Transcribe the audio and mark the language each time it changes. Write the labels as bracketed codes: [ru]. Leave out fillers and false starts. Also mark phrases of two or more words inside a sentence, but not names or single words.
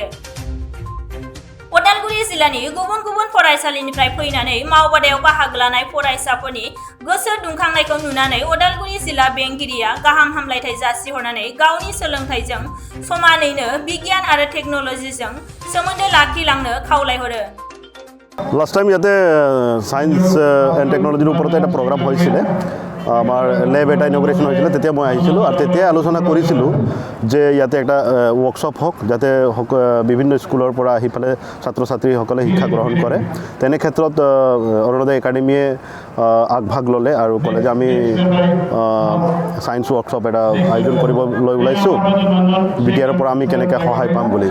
[brx] उदालगुरि जिल्लानि गुबुन गुबुन फरायसालिनिफ्राय फैनानै मावबादायाव बाहागो लानाय फरायसाफोरनि गोसो दुंखांनायखौ नुनानै उदालगुरि जिल्ला बेंगिरिया गाहाम हामलायथाय जासिहरनानै गावनि सोलोंथाइजों समानैनो बिगियान आरो टेक्न'लजिजों सोमोन्दो लाखिलांनो खावलायहरो। [en] last time [as] ইয়াতে [en] science and technology [as] ওপৰত এটা প্ৰগ্ৰাম হৈছিল। আমাৰ লেব এটা ইনগ্ৰেশ্যন হৈছিল, তেতিয়া মই আহিছিলোঁ আৰু তেতিয়া আলোচনা কৰিছিলোঁ যে ইয়াতে একটা ৱৰ্কশ্বপ হওক, যাতে বিভিন্ন স্কুলৰ পৰা আহি পেলাই ছাত্ৰ ছাত্ৰীসকলে শিক্ষা গ্ৰহণ কৰে। তেনে ক্ষেত্ৰত অৰুণোদয় একাডেমিয়ে আগভাগ ল'লে আৰু ক'লে যে আমি [en] science workshop [as] এটা আয়োজন কৰিবলৈ ওলাইছোঁ, বিটিআৰৰ পৰা আমি কেনেকৈ সহায় পাম বুলি।